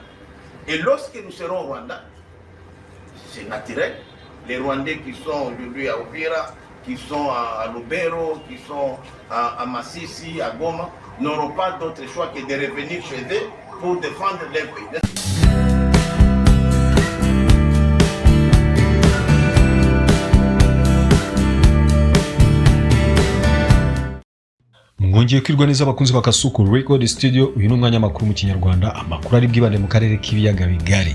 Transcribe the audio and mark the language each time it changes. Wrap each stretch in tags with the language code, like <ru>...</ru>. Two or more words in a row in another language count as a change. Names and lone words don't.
<fr>Et lorsque nous serons au Rwanda, c'est naturel. Les Rwandais qui sont aujourd'hui à Uvira, qui sont à Lubero, qui sont à Masisi, à Goma, n'auront pas d'autre choix que de revenir chez eux pour défendre leur pays.</fr> <rw>Mwongeye kwirwa neza abakunzi ba Kasuku Record Studio. Uyu ni umwanya makuru mu Kinyarwanda, amakuru ari bwibande mu karere k'ibiyaga bigari.</rw>